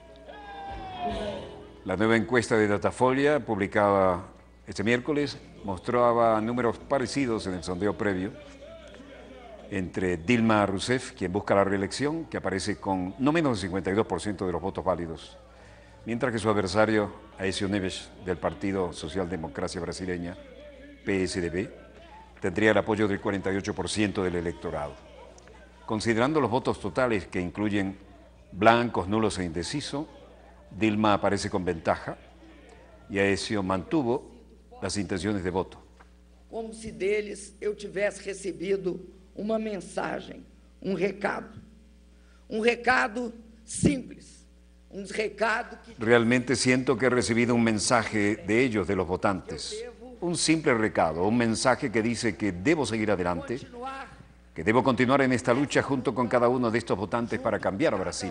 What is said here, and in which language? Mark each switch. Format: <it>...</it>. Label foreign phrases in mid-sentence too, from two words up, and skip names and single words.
<es>La nueva encuesta de Datafolia, publicada este miércoles, mostraba números parecidos en el sondeo previo entre Dilma Rousseff, quien busca la reelección, que aparece con no menos del 52% de los votos válidos, mientras que su adversario, Aécio Neves, del Partido Socialdemocracia Brasileña, PSDB, tendría el apoyo del 48% del electorado. Considerando los votos totales, que incluyen blancos, nulos e indecisos, Dilma aparece con ventaja y Aécio mantuvo las intenciones de voto.</es> <pt>Como se deles eu tivesse recebido uma mensagem, recado simples, recado que...</pt> <es>Realmente siento que he recibido un mensaje de ellos, de los votantes, un simple recado, un mensaje que dice que debo seguir adelante, que debo continuar en esta lucha junto con cada uno de estos votantes para cambiar a Brasil.</es>